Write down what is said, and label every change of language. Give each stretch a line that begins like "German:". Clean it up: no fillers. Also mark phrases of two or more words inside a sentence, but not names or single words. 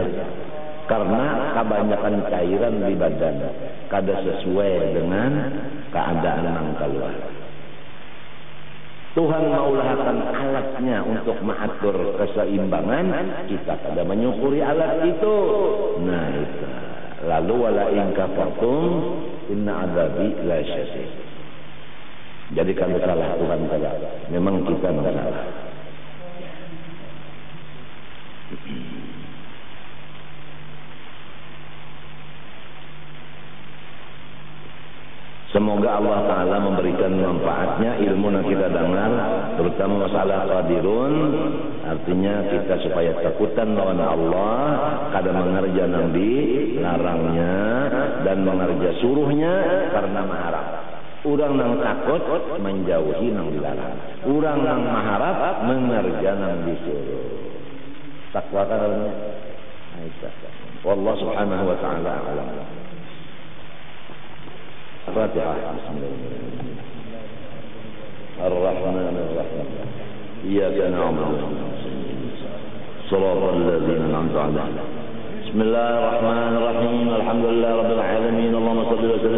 Banjar: Karena kebanyakan cairan di badan kada sesuai dengan keadaan yang keluar. Tuhan maulahkan alatnya untuk mengatur keseimbangan, kita kada menyukuri alat itu. Nah itu. Lalu
Arabic: ولئن كفرتم إن عذابي لشديد.
Banjar: Jadi kalau salah Tuhan kada, memang kita salah. Semoga Allah Ta'ala memberikan manfaatnya ilmu yang kita dengar, terutama masalah qadirun, artinya kita supaya takutan lawan Allah, kada mengerja nang dilarangnya dan mengerja suruhnya karena maharap. Urang nang takut menjauhi nang dilarang, urang nang maharap mengerja nang disuruh. Takwa karena
Arabic: الله سبحانه وتعالى أعلم. الفاتحة بسم الله الرحمن الرحيم إياك نعبد صراط الذين أنعمت عليهم بسم الله الرحمن الرحيم الحمد لله رب العالمين اللهم صل وسلم